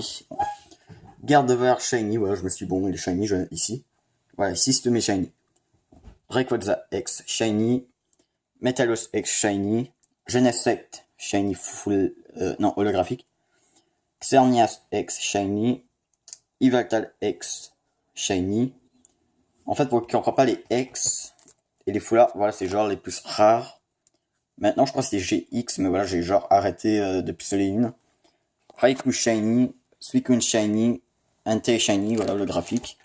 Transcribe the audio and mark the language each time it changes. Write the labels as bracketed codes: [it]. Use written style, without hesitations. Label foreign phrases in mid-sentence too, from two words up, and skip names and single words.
[fr] Gardevoir Shiny, voilà, je me suis dit, bon, il est Shiny ici. Voilà, ici c'est tous mes Shiny. Rayquaza X Shiny. Metalos X Shiny. Genesect Shiny full... non, holographique. Xerneas X Shiny. Yveltal X Shiny. En fait, pour qui ne comprend pas les X et les Full Art, voilà, c'est genre les plus rares. Maintenant, je crois que c'est GX, mais voilà, j'ai genre arrêté de pistoler une. Raikou Shiny, Suicune Shiny, Entei Shiny, voilà le graphique.